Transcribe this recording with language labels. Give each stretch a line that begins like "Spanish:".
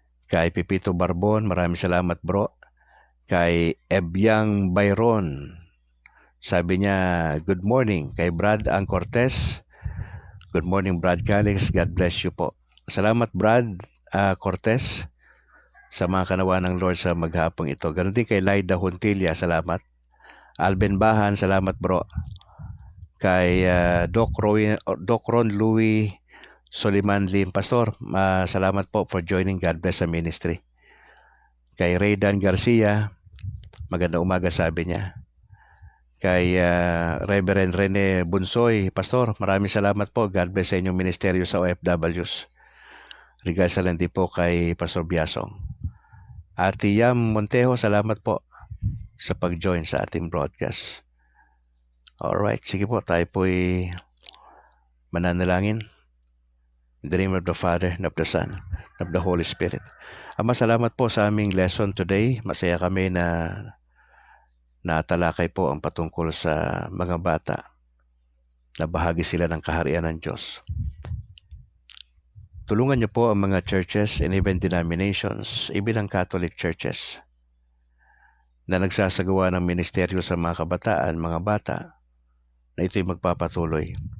Filipino: Kay Pipito Barbon, maraming salamat bro. Kay Ebyang Byron, sabi niya, good morning. Kay Brad Ang Cortez, good morning Brad Calix, God bless you po. Salamat Brad Cortez sa mga kanawa ng Lord sa maghapong ito. Ganon din kay Laida Huntilla, salamat. Alben Bahan, salamat bro. Kay Doc Ron Louis Soliman Lim, Pastor, salamat po for joining. God bless sa ministry. Kay Raydan Garcia, magandang umaga sabi niya. Kay Reverend Rene Bunsoy, Pastor, maraming salamat po. God bless sa inyong ministeryo sa OFWs. Regards lang din po kay Pastor Biasong. Ate Yam Montejo, salamat po sa pag-join sa ating broadcast. Alright, sige po, tayo po'y mananalangin.
English: In the name of the Father, and of the Son, and of the Holy Spirit.
Filipino: Ama, salamat po sa aming lesson today. Masaya kami na natalakay po ang patungkol sa mga bata na bahagi sila ng kaharian ng Diyos. Tulungan niyo po ang mga churches
English: and even denominations, even
Filipino: ang Catholic churches, na nagsasagawa ng ministeryo sa mga kabataan, mga bata, na ito'y magpapatuloy.